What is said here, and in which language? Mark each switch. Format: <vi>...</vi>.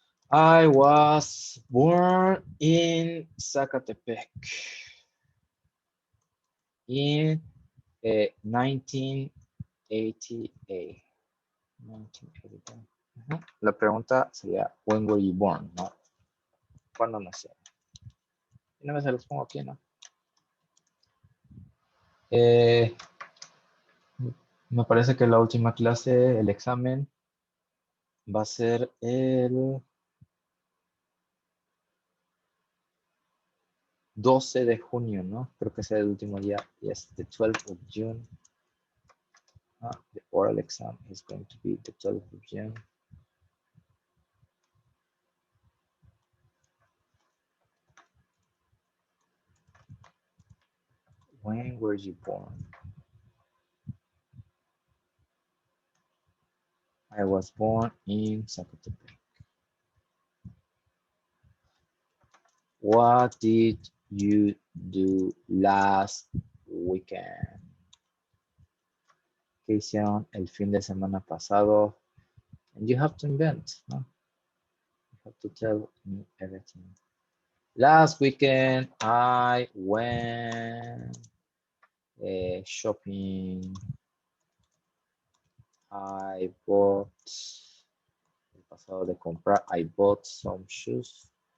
<en>I was born in Zacatepec in 1988.</en> <es>1988. La pregunta sería,</es> <en>when were you born?</en> <es>¿No? ¿Cuándo nació? Y no me se los pongo aquí, ¿no? Me parece que la última clase, el examen, va a ser el 12 de junio, ¿no? Creo que será el último día.</es> <en>Yes, the 12th of June. The oral exam is going to be the 12th of June. When were you born? I was born in Zacatepec. What did you do last weekend?</en> <es>¿Qué hicieron el fin de semana pasado?</es> <en>And you have to invent, no? You have to tell me everything. Last weekend, I went shopping. I bought,</en> <es>el pasado de comprar,</es> <en>I bought some shoes.</en>